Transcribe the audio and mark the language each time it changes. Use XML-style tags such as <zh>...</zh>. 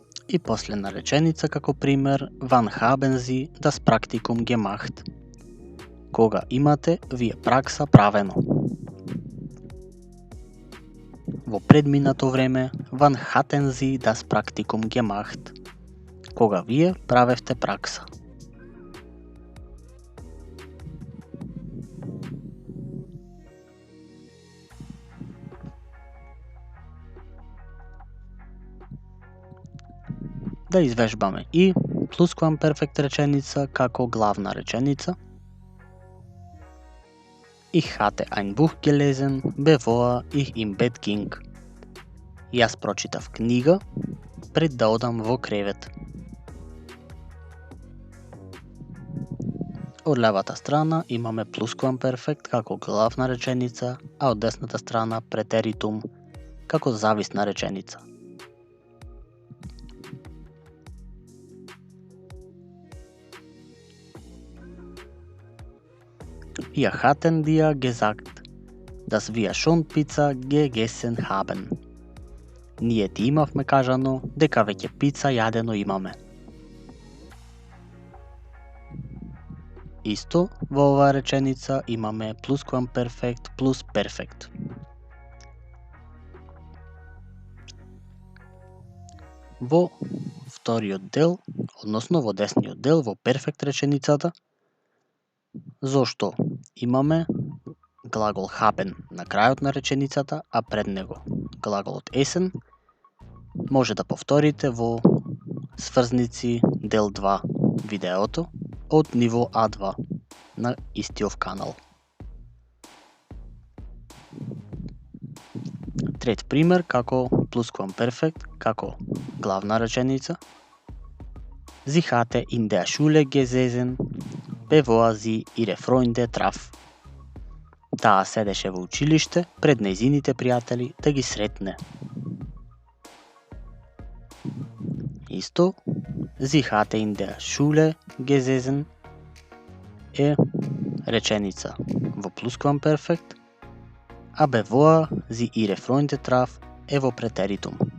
<mk>И последна реченица како пример.</mk> <de>Wann haben Sie das Praktikum gemacht?</de> <mk>Кога имате вие пракса правено? Во предминато време.</mk> <de>Wann hatten Sie das Praktikum gemacht?</de> <mk>Кога вие правевте пракса? Да извежбаме и плусквамперфект реченица како главна реченица.</mk> <de>Ich hatte ein Buch gelesen, bevor ich im Bett ging.</de> <mk>Јас прочитав книга пред да одам во кревет. Од левата страна имаме плусквамперфект како главна реченица, а од десната страна претеритум како зависна реченица.</mk> <de>Wir hatten dir gesagt, dass wir schon Pizza gegessen haben.</de> <mk>Ние ти имавме кажано дека веќе пица јадено имаме. Исто во оваа реченица имаме плусквамперфект плюс перфект. Во вториот дел, односно во десниот дел, во перфект реченицата, зошто имаме глагол haben на крајот на реченицата, а пред него глаголот essen, може да повторите во сврзници дел 2 видеото од ниво А2 на истиов канал. Трет пример како плусквамперфект како главна реченица.</mk> <de>Sie hatte in der Schule gesessen, bevor sie ihre Freunde traf.</de> <mk>Таа седеше во училиште пред нејзините пријатели да ги сретне. Исто,</mk> <de>Sie hatte in der Schule gesessen</de> <mk>е реченица во плусквамперфект, а</mk> <de>bevor sie ihre Freunde traf</de> <mk>е во претеритум.</mk>